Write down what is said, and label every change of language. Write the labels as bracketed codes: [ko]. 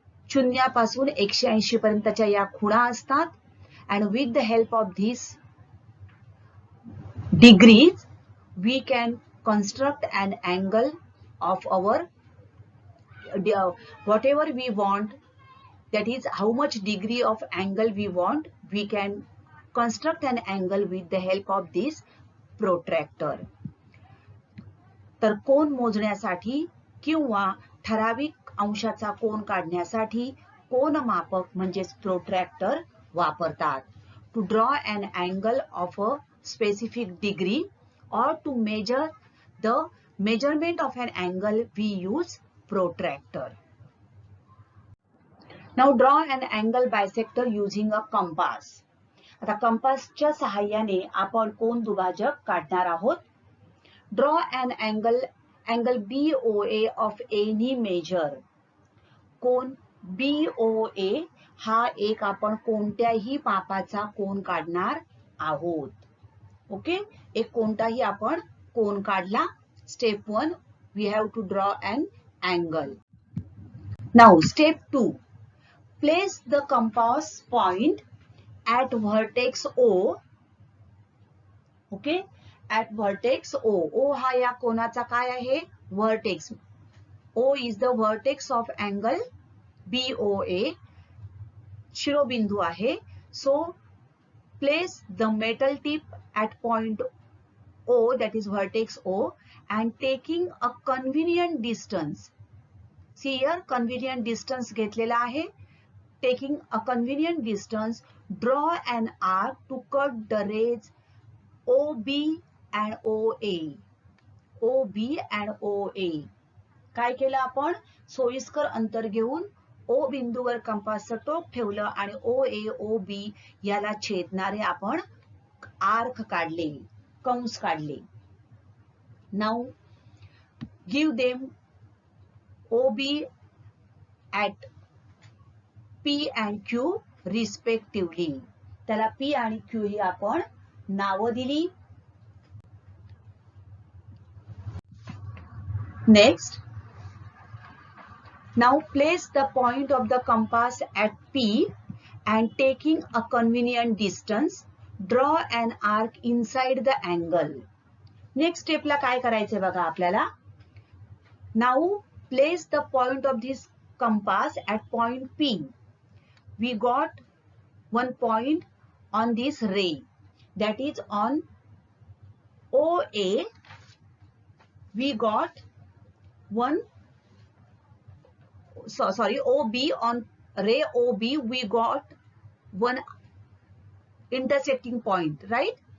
[mr] शून्यापासून 180 पर्यंतच्या या खुणा असतात, [en] and with the help of these degrees we can construct an angle of our whatever we want, that is how much degree of angle we want, we can construct an angle with the help of this protractor. [mr] तर कोन मोजण्यासाठी किंवा ठराविक अंशाचा कोन काढण्यासाठी कोनमापक म्हणजेच protractor वापरतात. [en] To draw an angle of a specific degree or to measure the measurement of an angle, we use protractor. Now draw an angle bisector using a compass. [mr] आता कंपासच्या सहाय्याने आपण कोन दुभाजक काढणार आहोत. [en] Draw an angle BOA of any measure. [mr] Cone BOA हा एक आपण कोणत्याही मापाचा कोन काढणार आहोत. ओके, एक कोणताही आपण कोन काढला. [en] Step 1, we have to draw an angle. Now step 2, place the compass point at vertex O. Okay, at vertex O. [mr] O हा या कोनाचा काय आहे? [en] Vertex. O is the vertex of angle BOA. [mr] शिरोबिंदू आहे. [en] So place the metal tip at point O, that is vertex O, and taking a convenient distance. See here, convenient distance [mr] घेतलेला आहे. [en] Taking a convenient distance, draw an arc to cut the rays OB and OA. OB and OA. [mr] काय केलं आपण? सोयीस्कर अंतर घेऊन O बिंदूवर कंपासचं टोक ठेवलं आणि OA, OB याला छेदणारे आपण आर्क काढले, कंस काढले. [en] Now give them OB at P and Q respectively. [mr] त्याला P आणि Q ही आपण नावं दिली. [en] Next, now place the point of the compass at P and taking a convenient distance, draw an arc inside the angle. [mr] Next step ला काय करायचंय बघा आपल्याला. [en] Now place the point of this compass at point P. We got one point on this ray, that is on OA. We got one, sorry, OB, on ray OB we got one intersecting point, right?